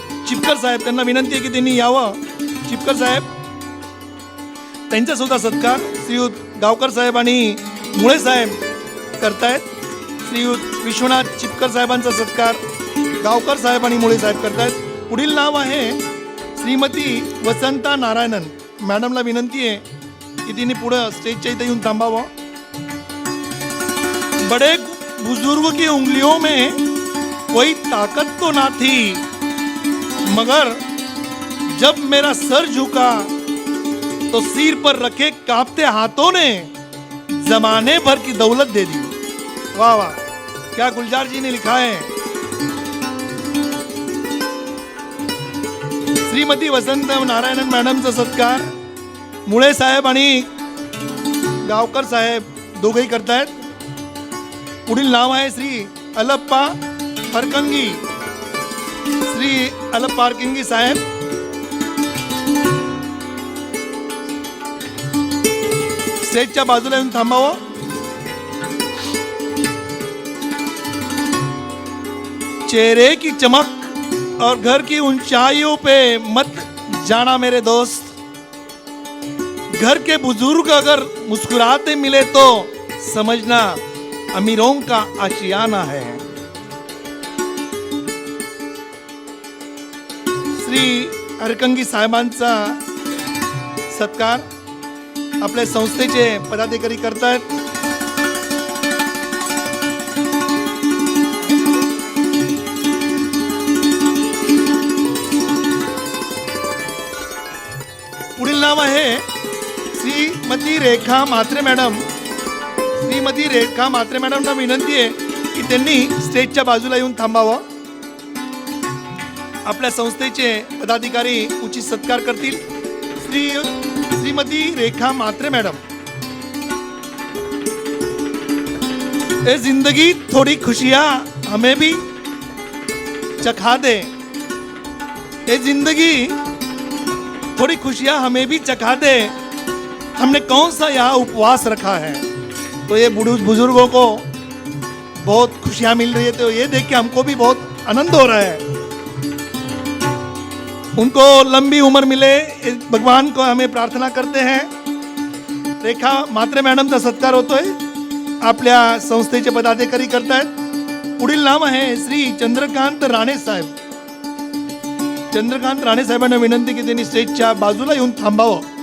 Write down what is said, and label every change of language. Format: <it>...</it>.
<mr>चिपकर साहेब, त्यांना विनंती आहे की त्यांनी यावं. चिपकर साहेब, त्यांचा सुद्धा सत्कार श्रीयुत गावकर साहेब आणि मुळे साहेब करतायत. श्रीयुत विश्वनाथ चिपकर साहेबांचा सत्कार गावकर साहेब आणि मुळे साहेब करतायत. पुढील नाव आहे श्रीमती वसंता नारायणन. मॅडमला विनंती आहे की तिने पुढं स्टेजच्या इथे येऊन थांबावं.</mr> <hi>बड़े बुजुर्ग की उंगलियों में कोई ताकत तो ना थी, मगर जब मेरा सर झुका तो सिर पर रखे कांपते हाथों ने जमाने भर की दौलत दे दी. वाह वाह, क्या गुलजार जी ने लिखा है.</hi> <mr>श्रीमती वसंत नारायणन मॅडमचा सत्कार मुळे साहेब आणि गावकर साहेब दोघेही करतायत. पुढील नाव आहे श्री अलप्पा हरकंगी. श्री अलप्पा हरकंगी साहेब, स्टेजच्या बाजूला येऊन थांबावं.</mr> <hi>चेहरे की चमक और घर की ऊंचाइयों पे मत जाना मेरे दोस्त. घर के बुजुर्ग अगर मुस्कुराते मिले तो समझना अमीरों का आशियाना है.</hi> <mr>श्री हरकंगी साहेबांचा सत्कार आपल्या संस्थेचे पदाधिकारी करतायत. पुढील नाव आहे श्रीमती रेखा म्हात्रे मॅडम. श्रीमती रेखा म्हात्रे मॅडमना विनंती आहे की त्यांनी स्टेजच्या बाजूला येऊन थांबावं. आपल्या संस्थेचे पदाधिकारी उचित सत्कार करतील. श्रीमती रेखा म्हात्रे मॅडम.</mr> <hi>ए जिंदगी थोड़ी खुशियां हमें भी चखा दे. ए जिंदगी थोड़ी खुशियां हमें भी चखा दे. हमने कौन सा यहाँ उपवास रखा है. तो ये बुजुर्गों को बहुत खुशियां मिल रही है, तो ये देख के हमको भी बहुत आनंद हो रहा है. उनको लंबी उम्र मिले, भगवान को हमें प्रार्थना करते हैं.</hi> <mr>रेखा म्हात्रे मॅडमचा सत्कार होतोय. आपल्या संस्थेचे पदाधिकारी करतायत. पुढील नाम आहे श्री चंद्रकांत राणे साहेब. चंद्रकांत राणे साहेबांना विनंती की त्यांनी स्टेजच्या बाजूला येऊन थांबावं.</mr>